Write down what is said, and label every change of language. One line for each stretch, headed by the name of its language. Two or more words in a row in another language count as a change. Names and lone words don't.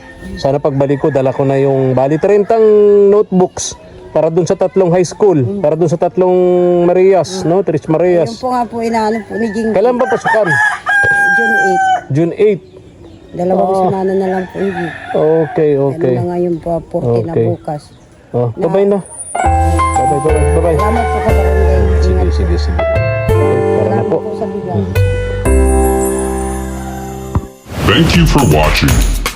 Filipino: Sana pagbalik ko, dala ko na yung bali 30 notebooks para dun sa 3
English: high school,
Filipino: para dun sa 3 Marias, no? Tres Yung Marias. po nga po inaano po ni Jing, Kailan ba pasukan? June June 8. 8. Dalawang semana na lang po hindi.
English: Okay, okay.
Filipino: Ano na ngayon po, 14 na
English: Okay.
Filipino: bukas.
English: Oh, bye-bye na. Bye-bye, bye-bye, bye-bye.
Filipino: Salamat po ka barangay. Sige, sige, sige. Okay, para na Salamat po. po sa bigas.
English: Thank you for watching.